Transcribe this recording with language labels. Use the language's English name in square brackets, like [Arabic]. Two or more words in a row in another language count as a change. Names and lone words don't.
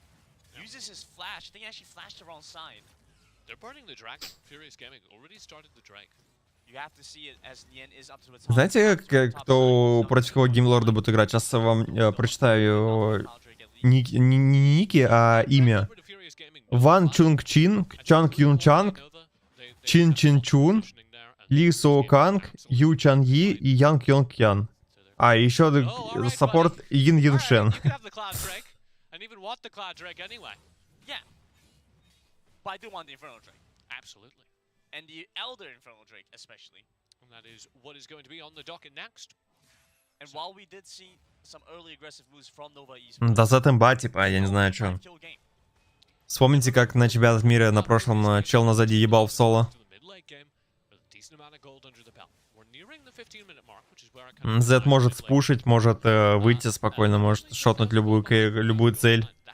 [Russian] Знаете, кто против кого Геймлорда будет играть? Сейчас я вам прочитаю не ники, а имя. Ван Чунг Чин, Чанг Юн Чанг, Чин Чин Чун, Ли Со Канг, Ю Чан Yi и Янг Йонг Ян. А, еще саппорт Ин Юн Шен. [English] But I do want the Infernal Drake. Absolutely. And the Elder Infernal Drake, especially. And that is what is going to be on the docket next. [Russian] Да за темба, типа, я не знаю, что. Вспомните, как на чемпионат мира на прошлом чел назади ебал в соло. Z может спушить, может выйти спокойно, может шотнуть любую цель.